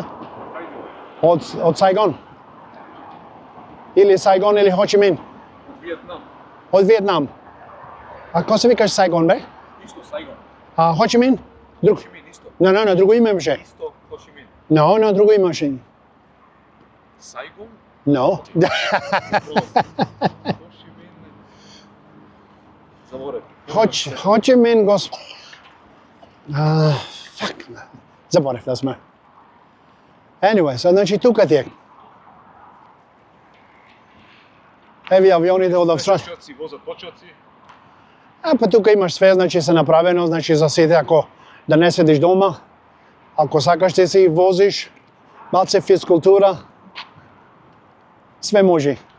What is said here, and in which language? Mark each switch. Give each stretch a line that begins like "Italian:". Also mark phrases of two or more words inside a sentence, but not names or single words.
Macedonian: Од Сайгон? Или Сайгон или Хо Чи Мин? Виетнам. Од Виетнам. А кој се викаш Сайгон, бе? Исто Сайгон. А Хо Чи Мин? Друг. Хо Чи Мин исто. Не, друго име имаше. Исто Хо Чи Мин. No, друго имаше. Сайгон? No. Хо Чи Мин. Заборев. Хо Чи Мин гос... Fuck. Заборев да сме. Anyway, значи тука ти е. Еви авионите од Австралија. Почаци, возат почаци. Па тука имаш све, значи се направено, значи за сите ако да не седиш дома, ако сакаш да си возиш, малце физкултура, све може.